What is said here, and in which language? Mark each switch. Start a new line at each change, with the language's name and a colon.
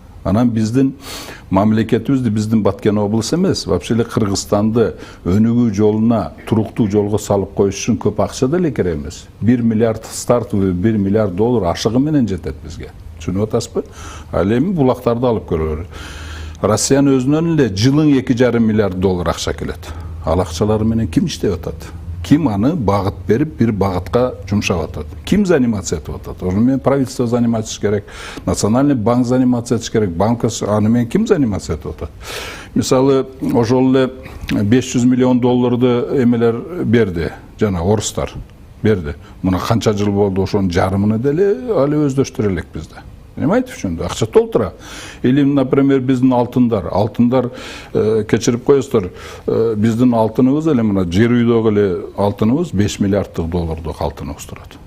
Kyrgyz: Анан биздин мамлекетибизди биздин Баткен облусу эмес, вообще эле Кыргызстанды өнүгүү жолуна, туруктуу жолго салып коюш үчүн көп акча деле керек эмес. 1 миллиард
Russian: стартовый,
Kyrgyz: 1 миллиард доллар ашыгы менен жетет бизге. Түшүнүп атасызбы? Ал эми булактарды алып көрөлөр. Россиянын өзүнөн эле жылың 2,5 миллиард доллар акча келет. Ал акчалар менен ким иштеп атат? Ким аны багыт берип, бир багытка жумшап атат? Ким
Russian: заниматься
Kyrgyz: этип атат? Ошону менен правительство заниматься керек, Национальный банк заниматься этиш керек, аны менен ким заниматься этип атат? Мисалы, ошол эле 500 миллион долларды эмелер берди, жана орустар берди. Мына канча жыл болду, ошонун жарымын деле али өздөштүрө элек бизде.
Russian: Понимаете, в чем?
Kyrgyz: Акча толтура.
Russian: Или, например,
Kyrgyz: биздин алтындар кечирип коесуздар, биздин алтыныбыз эле мына жер үйдөгү эле алтыныбыз 5 миллиарддык доллардык алтыныбыз турат.